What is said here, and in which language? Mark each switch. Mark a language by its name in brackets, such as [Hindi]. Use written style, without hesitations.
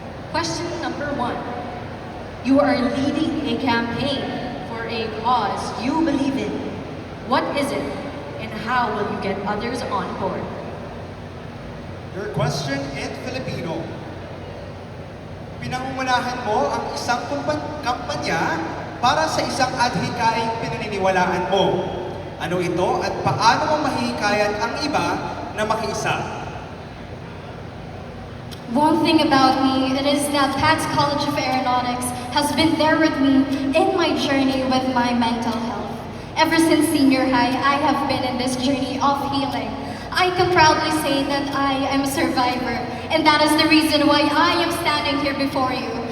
[English] Question number 1. You are leading a campaign for a cause you believe in. What is it, and how will you get others on board? Your question in Filipino. [Filipino] Pinangungunahan mo ang isang kampanya para sa isang adhikaing pinaniniwalaan mo. Ano ito at paano mo mahihikayan ang iba na makiisa? [English] One thing about me, it is that Pat's College of Aeronautics has been there with me in my journey with my mental health. Ever since senior high, I have been in this journey of healing. I can proudly say that I am a survivor, and that is the reason why I am standing here before you.